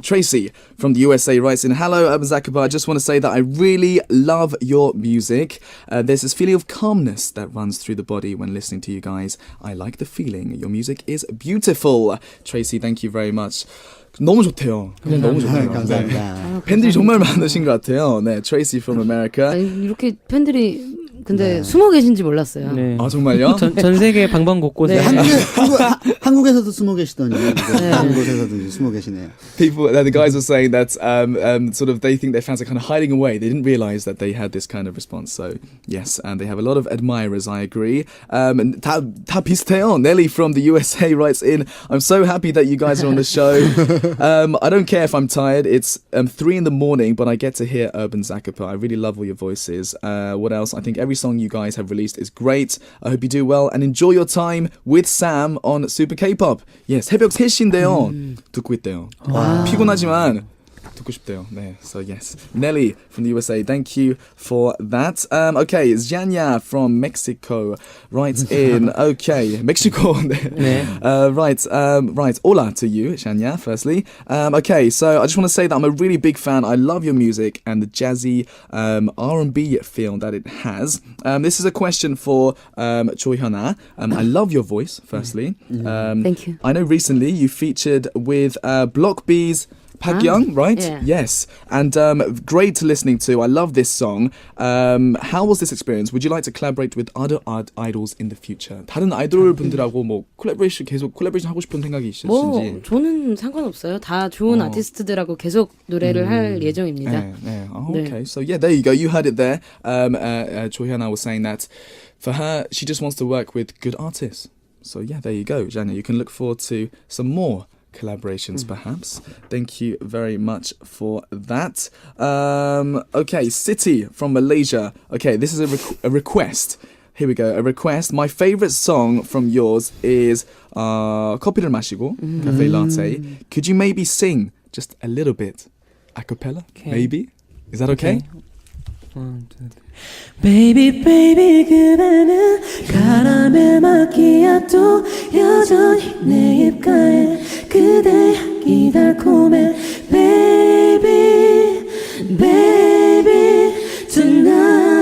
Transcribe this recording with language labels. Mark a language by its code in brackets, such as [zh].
[en] Tracy from the USA writes in, hello 어반자카파, I just want to say that I really love your music. There's this feeling of calmness that runs through the body when listening to you guys. I like the feeling. Your music is beautiful. Tracy, thank you very much. [ko] 너무 좋대요. 너무 좋네요. 감사합니다. 팬들이 정말 많으신 것 같아요. [en] 네, Tracy from America. [ko] 아니, 이렇게 팬들이 근데 숨어 계신지 몰랐어요. 네. 아 정말요? 전 세계 방방곳곳에 네. 한국에서도 숨어 계시더니 다른 곳에서도 이제 숨어 계시네요. [en] People, the guys were saying that sort of they think their fans are kind of hiding away. They didn't realize that they had this kind of response. So yes, and they have a lot of admirers. I agree. [ko] 다 비슷해요. [en] Nelly from the USA writes in, I'm so happy that you guys are on the show. I don't care if I'm tired. It's 3 a.m, but I get to hear 어반자카파. I really love all your voices. What else? I think every song you guys have released is great. I hope you do well and enjoy your time with Sam on Super K-pop. [ko] Yes, 새벽 3시인데요. 듣고 있대요. 피곤하지만 듣고 싶대요. [en] 네, so yes. Nelly from the USA, thank you for that. Okay, Zhanya from Mexico writes in. Okay, Mexico. Right. Hola to you, Zhanya, firstly. Okay, so I just want to say that I'm a really big fan. I love your music and the jazzy R&B feel that it has. This is a question for Choi Hyuna. I love your voice, firstly. Thank you. I know recently you featured with Block B's Park Young, right? Yeah. Yes. And great listening to. I love this song. How was this experience? Would you like to collaborate with other idols in the future? [ko] 다른 아이돌 분들하고 뭐 계속 콜라보레이션 하고 싶은 생각이 있으신지? 저는 상관없어요. 다 좋은 아티스트들하고 계속 노래를 할 예정입니다. 네. [en] Oh, okay. So yeah, there you go. You heard it there. Choi Hyuna was saying that for her, she just wants to work with good artists. So yeah, there you go, Janya. You can look forward to some more collaborations perhaps. Thank you very much for that. Okay, City from Malaysia. Okay, this is a request. Here we go, a request. My favorite song from yours is 커피를 마시고 cafe latte. Could you maybe sing just a little bit a cappella? Okay. Maybe? Is that okay? 1, 2, 3. Baby baby [ko] 그대는 카라멜 마키아토 여전히 내 입가에 그대 향기 달콤해 [en] Baby baby tonight